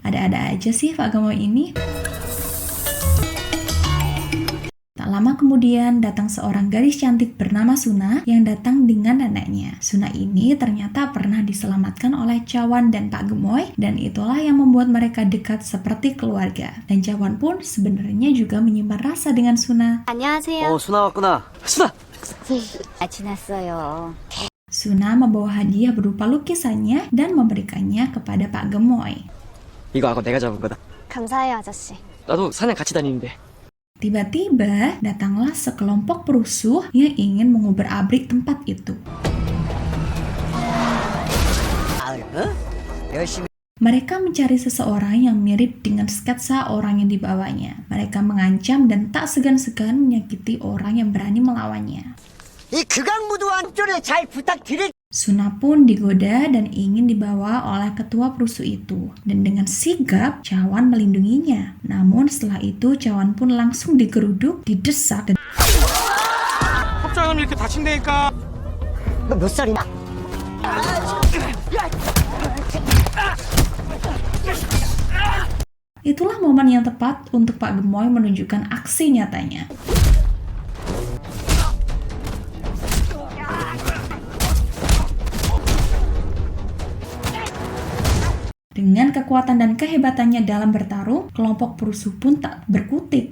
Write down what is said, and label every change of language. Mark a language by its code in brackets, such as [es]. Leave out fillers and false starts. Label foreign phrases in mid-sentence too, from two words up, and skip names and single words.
[id] Ada-ada aja sih Pak Gemoy ini. Tak lama kemudian datang seorang gadis cantik bernama Suna yang datang dengan neneknya. Suna ini ternyata pernah diselamatkan oleh Cawan dan Pak Gemoy dan itulah yang membuat mereka dekat seperti keluarga. Dan Cawan pun sebenarnya juga menyimpan rasa dengan Suna. [ko] 안녕하세요. 수나 왔구나. 수나. 지났어요. [id] Suna membawa hadiah berupa lukisannya dan memberikannya kepada Pak Gemoy. [ko] 이거 아까 내가 잡은 거다. 감사해요, 아저씨. 나도 사냥 같이 다니는데. [id] Tiba-tiba datanglah sekelompok perusuh yang ingin mengubur-abrik tempat itu. Mereka mencari seseorang yang mirip dengan sketsa orang yang dibawanya. Mereka mengancam dan tak segan-segan menyakiti orang yang berani melawannya. [ko] 이 극악무도한 쫄에 잘 부탁드릴. [id] Suna pun digoda dan ingin dibawa oleh ketua perusuh itu. Dan dengan sigap, Cawan melindunginya. Namun setelah itu, Cawan pun langsung digeruduk, didesak, dan [ko] 합장하면 이렇게 다친다니까. 너 몇 살이냐? [id] itulah momen yang tepat untuk Pak Gemoy menunjukkan aksi nyatanya. Dengan kekuatan dan kehebatannya dalam bertarung, kelompok perusuh pun tak berkutik.